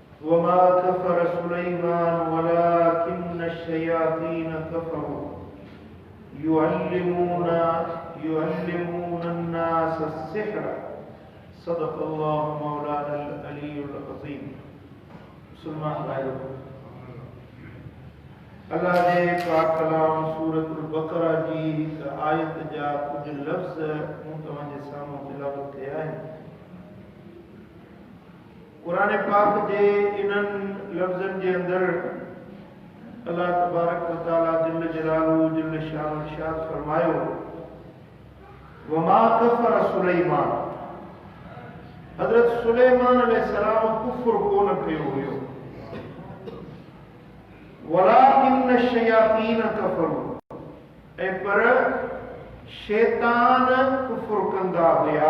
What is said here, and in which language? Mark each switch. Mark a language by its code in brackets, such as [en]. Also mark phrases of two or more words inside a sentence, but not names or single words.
[ar] وما كفر سليمان ولكن الشياطين كفروا يعلمون الناس السحر صدق الله مولانا العلي العظيم. [sd] मुसलमान भाइयों, अल्लाह जे पाक कलाम सूरतुल बकरा जी आयत जा कुछ लफ्ज़ मूं तव्हांजे साम्हूं तिलावत कया आहिनि। कुरान पाक जे इन्हनि लफ्ज़नि जे अंदरि अल्लाह [ar] تبارك وتعالى جل جلاله جل شأنه [sd] इरशाद फरमायो, [ar] وما كفر سليمان, [sd] हज़रत सुलैमान अलैहिस्सलाम कुफ्र कोन कयो हुयो, [ar] ولكن الشياطين كفروا, [sd] ऐं पर शैतान कुफ्र कंदा हुया।